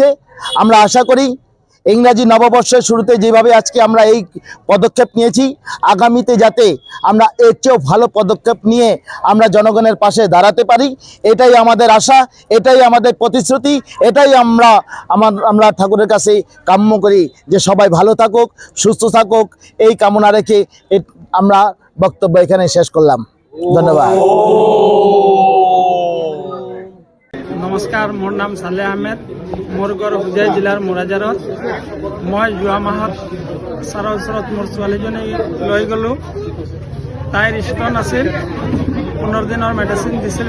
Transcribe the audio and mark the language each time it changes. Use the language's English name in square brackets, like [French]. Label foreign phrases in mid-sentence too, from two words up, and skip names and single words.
[Bangla] আমরা আশা করি ইংরাজি নববর্ষের শুরুতে যেভাবে আজকে আমরা এই পদক্ষেপ নিয়েছি, আগামীতে যাতে আমরা এর চেয়েও ভালো পদক্ষেপ নিয়ে আমরা জনগণের পাশে দাঁড়াতে পারি, এটাই আমাদের আশা, এটাই আমাদের প্রতিশ্রুতি, এটাই আমরা ঠাকুরের কাছে কাম্য করি যে সবাই ভালো থাকুক, সুস্থ থাকুক, এই কামনা রেখে আমরা বক্তব্য এখানে শেষ করলাম। ধন্যবাদ। [Assamese] নমস্কাৰ, মোৰ নাম সালেহ আহমেদ, মোৰ ঘৰ হুজাই জিলাৰ মোৰাজাৰত। মই যোৱা মাহত ছাৰৰ ওচৰত মোৰ ছোৱালীজনী লৈ গ'লোঁ। তাইৰ ষ্ট'ন আছিল, 15 দিনৰ মেডিচিন দিছিলে।